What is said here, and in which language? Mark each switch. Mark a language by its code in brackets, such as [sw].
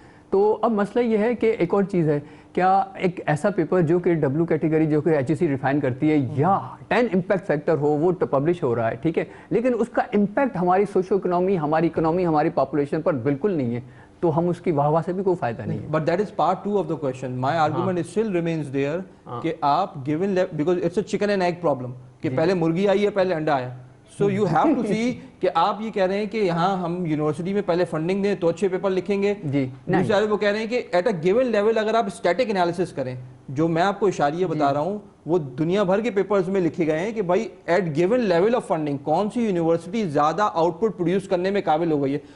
[ur] تو اب مسئلہ یہ ہے کہ ایک اور چیز ہے، کیا ایک ایسا پیپر جو کہ ڈبلیو کیٹیگری جو کہ HEC ریفائن کرتی ہے یا 10 امپیکٹ فیکٹر ہو وہ پبلش ہو رہا ہے، ٹھیک ہے، لیکن اس کا امپیکٹ ہماری سوشو اکنامی، ہماری اکنامی، ہماری پاپولیشن پر بالکل نہیں ہے، تو ہم اس کی واہ واہ سے بھی کوئی فائدہ نہیں ہے. [en] But that is part 2 of the question. My argument still remains there [ur] کہ آپ [en] given because it's a chicken and egg problem [ur] کہ پہلے مرغی آئی ہے پہلے انڈا آیا. [en] So you have to see [ur] کہ آپ یہ کہہ رہے ہیں کہ یہاں ہم یونیورسٹی میں پہلے فنڈنگ دیں تو اچھے پیپر لکھیں گے. دوسرے وہ کہہ رہے ہیں کہ [en] at a given level [ur] اگر آپ اسٹیٹک انالیسس کریں، جو میں آپ کو اشاریہ بتا رہا ہوں وہ دنیا بھر کے پیپرز میں لکھے گئے ہیں کہ بھائی [en] at given level of funding [ur] کون سی یونیورسٹی زیادہ آؤٹ پٹ پروڈیوس کرنے میں قابل ہو گئی ہے.